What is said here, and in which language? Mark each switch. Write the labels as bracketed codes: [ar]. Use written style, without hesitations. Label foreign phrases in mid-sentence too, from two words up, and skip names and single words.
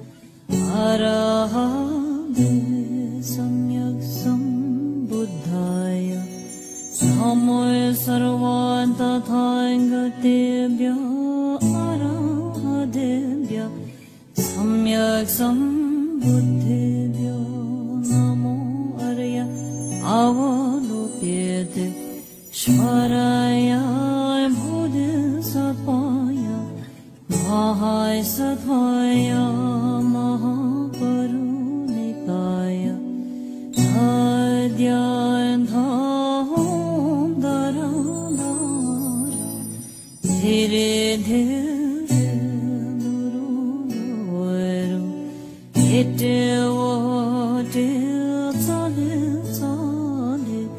[sa] Arahade Samyak Sambuddhaya Samoy Sarvan Tathagatebhya Arahadebhya Samyak Sambuddhebhyo Namo Arya Avalokite Shvaraya Bodhisattvaya Mahaisatvaya Mahaparunikaya Adhyayantahom Dharadhara Dhire Dhire Duru Duru Ite Vote Tzale Tzale